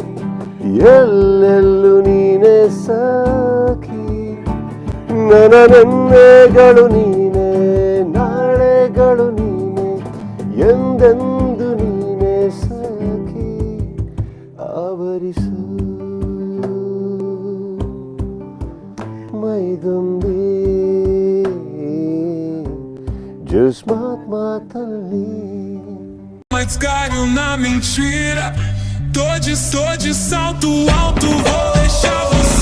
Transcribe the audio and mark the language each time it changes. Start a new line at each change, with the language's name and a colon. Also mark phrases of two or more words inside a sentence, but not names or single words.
Kannada: ಎಲ್ಲೆಲ್ಲೂ ನೀನೆ ಸಖಿ ನನ್ನ ನೆನ್ನೆಗಳು ನೀನೆ ನಾಳೆಗಳು ನೀನೆ ಎಂದೆಂದು ನೀನೆ ಸಖಿ ಆವರಿಸು ಮೈದುಂಬಿ ಜುಸ್ಮಾತ್ ಮಾತಲ್ಲಿ
Portuguese: Escalho na mentira. Tô de salto alto, vou deixar